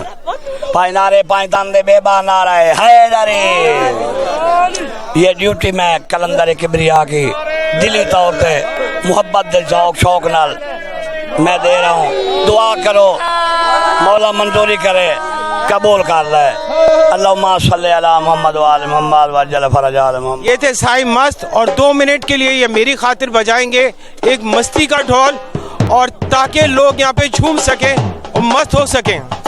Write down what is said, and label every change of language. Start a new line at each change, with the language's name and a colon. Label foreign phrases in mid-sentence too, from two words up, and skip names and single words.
Urdu: पाई नारे पाई तंदे बेबा नारे हैदरी। یہ ڈیوٹی میں قلندر کبریا کی دلی طور پے محبت
Punjabi: دے شوق شوق نال
Urdu: میں دے رہا ہوں. دعا کرو، مولا منظوری کرے، قبول کر لے.
Arabic: اللهم صلِّ على محمد و آل محمد وعجل فرج آل محمد.
Urdu: یہ تھے سائیں مست، اور 2 منٹ کے لیے یہ میری خاطر بجائیں گے ایک مستی کا ڈھول، اور تاکہ لوگ یہاں پے جھوم سکیں اور مست ہو سکیں.